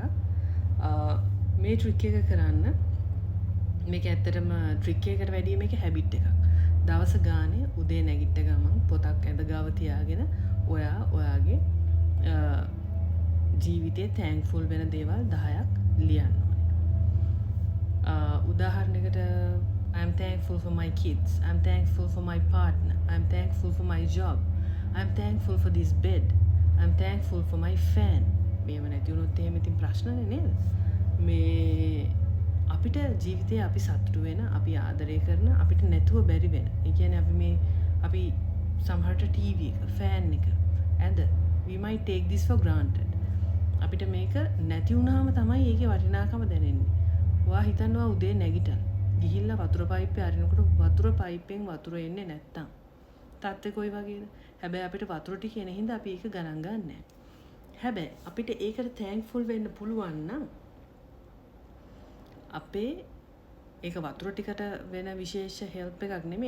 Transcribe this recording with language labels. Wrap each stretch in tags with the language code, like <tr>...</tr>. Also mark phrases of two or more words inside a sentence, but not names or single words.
<si>මේ ට්‍රික් එක කරන්න මේක ඇත්තටම ට්‍රික් එකකට වැඩිය මේක හැබිට් එකක්. දවස ගානේ උදේ නැගිට ගමන් පොතක් ඇඳ ගාව තියාගෙන ඔයාගේ ජීවිතේ තැන්ක්ෆුල් වෙන දේවල් 10ක් ලියන්න ඕනේ.</si> <en>උදාහරණයකට I'm thankful for my kids. I'm thankful for my partner. I'm thankful for my job. I'm thankful for this bed. I'm thankful for my fan.</en> <si>මේව නැති වුණොත් එහෙම ඉතින් ප්‍රශ්නනේ නේද? මේ අපිට ජීවිතේ අපි සතුටු වෙන, අපි ආදරය කරන, අපිට නැතුව බැරි වෙන. ඒ කියන්නේ අපි සමහරට ටීවී එක, ෆෑන් එක, ඇඳ</si> <en>we might take this for granted.</en> <si>අපිට මේක නැති වුණාම තමයි ඒකේ වටිනාකම දැනෙන්නේ. ඔයා හිතනවා උදේ නැගිටලා ගිහිල්ලා වතුර පයිප්පේ අරිනකොට වතුර පයිප්පෙන් වතුර එන්නේ නැත්තම් තාත්තේ කොයි වගේද? හැබැයි අපිට වතුර ටික එන හින්දා අපි ඒක ගණන් ගන්නෑ. හැබැයි අපිට ඒකට තැන්ක්ෆුල් වෙන්න පුළුවන් නම් අපේ ඒක වතුර ටිකට වෙන විශේෂ හෙල්ප් එකක් නෙමෙයි.</si>